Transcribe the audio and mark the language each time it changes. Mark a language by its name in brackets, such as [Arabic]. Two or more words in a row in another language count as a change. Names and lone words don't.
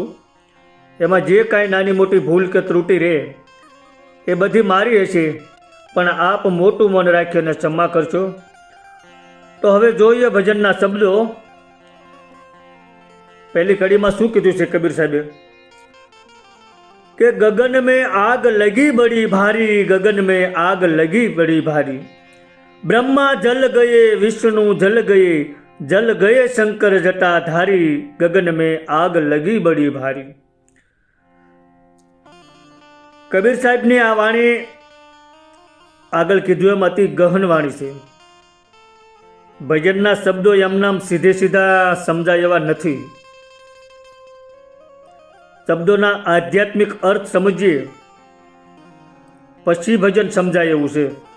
[Gujarati] એમાં જે કાંઈ નાની મોટી ભૂલ કે ત્રુટિ રહે એ બધી મારી હશે, પણ આપ મોટું મન રાખીને ક્ષમા કરશો। તો હવે જોઈએ ભજનના શબ્દો। પહેલી કડીમાં શું કીધું છે કબીર સાહેબે કે [Hindi] ગગન में आग लगी बड़ी भारी, गगन में आग लगी बड़ी भारी। ब्रह्मा जल गए विष्णु जल गए शंकर जटाधारी। गगन में आग लगी बड़ी भारी। [Gujarati] કબીર સાહેબની આ વાણી આગળ કીધું એમ અતિ ગહન વાણી છે। ભજનના શબ્દો એમનામ સીધે સીધા સમજાય એવા નથી। શબ્દોના આધ્યાત્મિક અર્થ સમજીએ પછી ભજન સમજાય એવું છે।